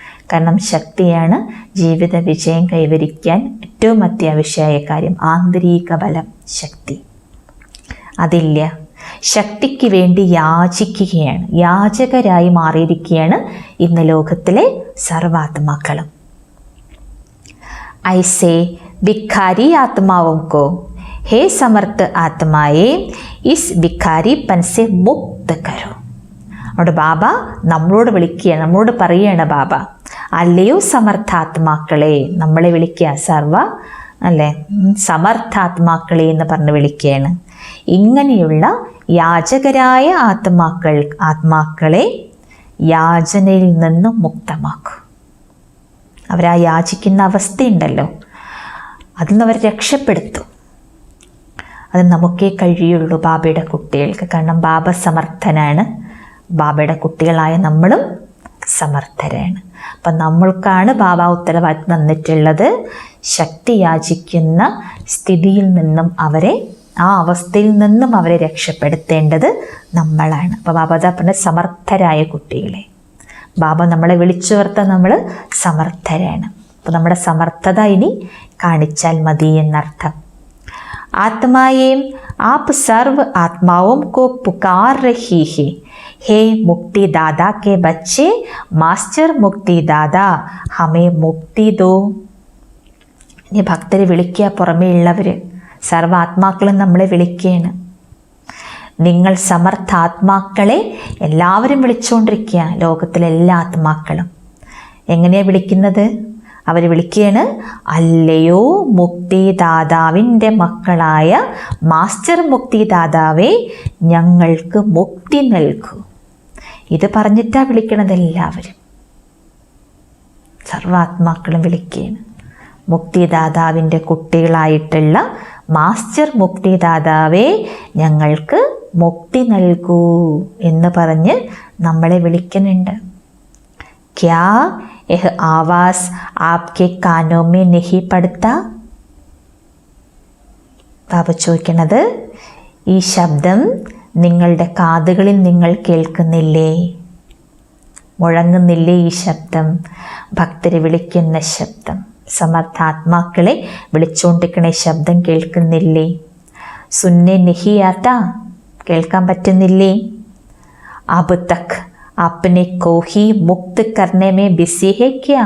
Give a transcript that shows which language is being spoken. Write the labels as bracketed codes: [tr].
[ml] കാരണം ശക്തിയാണ് ജീവിത വിജയം കൈവരിക്കാൻ ഏറ്റവും അത്യാവശ്യമായ കാര്യം. ആന്തരിക ബലം, ശക്തി അതില്ല. ശക്തിക്ക് വേണ്ടി യാചിക്കുകയാണ്, യാചകരായി മാറിയിരിക്കുകയാണ് ഇന്ന് ലോകത്തിലെ സർവാത്മാക്കളും. [hi] ഐസേ ഭിക്കാരി ആത്മാവോं को हे समर्थ आत्माए इस भिखारीपन से मुक्त करो. [ml] അവിടെ ബാബ നമ്മളോട് വിളിക്കുകയാണ്, നമ്മളോട് പറയുകയാണ് ബാബ, അല്ലയോ സമർത്ഥാത്മാക്കളെ, നമ്മളെ വിളിക്കുക, സർവ അല്ലേ സമർത്ഥാത്മാക്കളെ എന്ന് പറഞ്ഞ് വിളിക്കുകയാണ്. ഇങ്ങനെയുള്ള യാചകരായ ആത്മാക്കളെ യാചനയിൽ നിന്നും മുക്തമാക്കൂ. അവരാ യാചിക്കുന്ന അവസ്ഥയുണ്ടല്ലോ, അതിൽ നിന്ന് അവർ രക്ഷപ്പെടുത്തും. അത് നമുക്കേ കഴിയുള്ളൂ ബാബയുടെ കുട്ടികൾക്ക്. കാരണം ബാബ സമർത്ഥനാണ്, ബാബയുടെ കുട്ടികളായ നമ്മളും സമർത്ഥരാണ്. അപ്പം നമ്മൾക്കാണ് ബാബ ഉത്തരവാദിത്വം തന്നിട്ടുള്ളത്. ശക്തി യാചിക്കുന്ന സ്ഥിതിയിൽ നിന്നും അവരെ, ആ അവസ്ഥയിൽ നിന്നും അവരെ രക്ഷപ്പെടുത്തേണ്ടത് നമ്മളാണ്. അപ്പോൾ ബാബ അതാ പറഞ്ഞ സമർത്ഥരായ കുട്ടികളെ. ബാബ നമ്മളെ വിളിച്ചുവർത്താൻ നമ്മൾ സമർത്ഥരാണ്. അപ്പോൾ നമ്മുടെ സമർത്ഥത ഇനി കാണിച്ചാൽ മതി എന്നർത്ഥം. [hi] ആത്മായേം आप सर्व आत्माओं को पुकार रही है, हे मुक्ति दादा के बच्चे, मास्टर मुक्ति दादा हमें मुक्ति दो. [ml] ഇനി ഭക്തരെ വിളിക്കുക, പുറമേ ഉള്ളവർ സർവ ആത്മാക്കളും നമ്മളെ വിളിക്കുകയാണ്. നിങ്ങൾ സമർത്ഥാത്മാക്കളെ എല്ലാവരും വിളിച്ചുകൊണ്ടിരിക്കുക, ലോകത്തിലെ എല്ലാ ആത്മാക്കളും. എങ്ങനെയാണ് വിളിക്കുന്നത്? അവർ വിളിക്കുകയാണ്, അല്ലയോ മുക്തിദാതാവിൻ്റെ മക്കളായ മാസ്റ്റർ മുക്തിദാതാവേ, ഞങ്ങൾക്ക് മുക്തി നൽകൂ. ഇത് പറഞ്ഞിട്ടാണ് വിളിക്കണത് എല്ലാവരും. സർവാത്മാക്കളും വിളിക്കുകയാണ്, മുക്തിദാതാവിൻ്റെ കുട്ടികളായിട്ടുള്ള മാസ്റ്റർ മുക്തിദാതാവേ, ഞങ്ങൾക്ക് മുക്തി നൽകൂ എന്ന് പറഞ്ഞ് നമ്മളെ വിളിക്കുന്നുണ്ട്. [hi] ക്യാ यह आवाज़ आपके कानों में नहीं पड़ता? [ml] ബാബ ചോദിക്കുന്നത്, ഈ ശബ്ദം നിങ്ങളുടെ കാതുകളിൽ നിങ്ങൾ കേൾക്കുന്നില്ലേ? മുഴങ്ങുന്നില്ലേ ഈ ശബ്ദം? ഭക്തരെ വിളിക്കുന്ന ശബ്ദം, സമർത്ഥാത്മാക്കളെ വിളിച്ചുകൊണ്ടിരിക്കണ ശബ്ദം കേൾക്കുന്നില്ലേ? [hi] സുന്നെ നഹി ആത്താ, [ml] കേൾക്കാൻ പറ്റുന്നില്ലേ? [hi] അബ് തക് अपने को ही मुक्त करने में बिजी है क्या?